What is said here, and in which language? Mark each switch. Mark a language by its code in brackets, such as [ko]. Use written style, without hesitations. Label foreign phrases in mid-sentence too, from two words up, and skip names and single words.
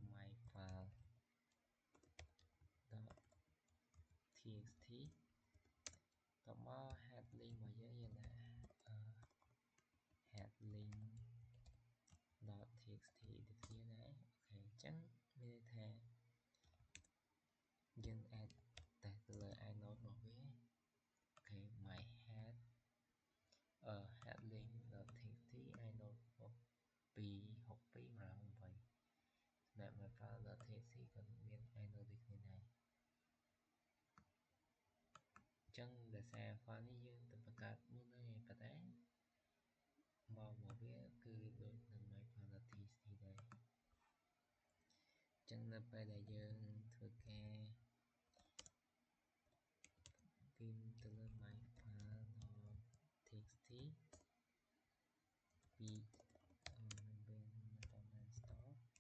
[km] myfile.txt តមក [en] head link [km] របស់យើងដាក់ [en] head link.txt [km] ដូចគ្នាដែរអូខេអញ្ចឹងមានន័យថា យើងអាចតេស្តទៅលើ inode របស់វាអូខេ [en] my head link.txt inode [km] 262 168 សម្រាប់ myfile.txt ក៏មាន inode ដូចគ្នាដែរ អញ្ចឹងដោយសារ file នេះយើងទៅបង្កើតមុនហើយប៉ុន្តែមកវាគឺដូចនឹង myfile.txt ដែរអញ្ចឹងនៅពេលដែលយើងធ្វើការ pin ទៅលើ myfile.txt ពីbên install